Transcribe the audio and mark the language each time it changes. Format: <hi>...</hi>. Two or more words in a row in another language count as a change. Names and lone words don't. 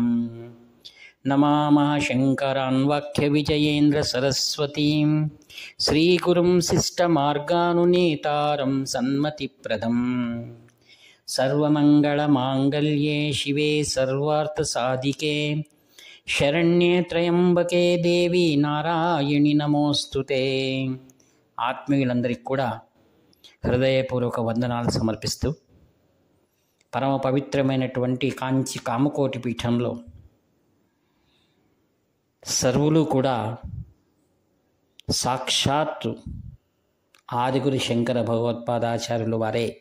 <sa>नमामः शङ्करान् वाक्यविजयेन्द्रसरस्वतीं श्रीगुरुं शिष्टमार्गानुनेतारं सन्मतिप्रदम्। सर्वमङ्गलमाङ्गल्ये शिवे सर्वार्थसाधिके शरण्ये त्र्यम्बके देवी नारायणि नमोस्तुते।</sa> <te>ఆత్మీయులందరికీ కూడా హృదయపూర్వక వందనాలు సమర్పిస్తూ పరమ పవిత్రమైనటువంటి కాంచి కామకోటి పీఠంలో సర్వులు కూడా సాక్షాత్తు ఆదిగురు శంకర భగవత్పాదాచార్యులు వారే.</te>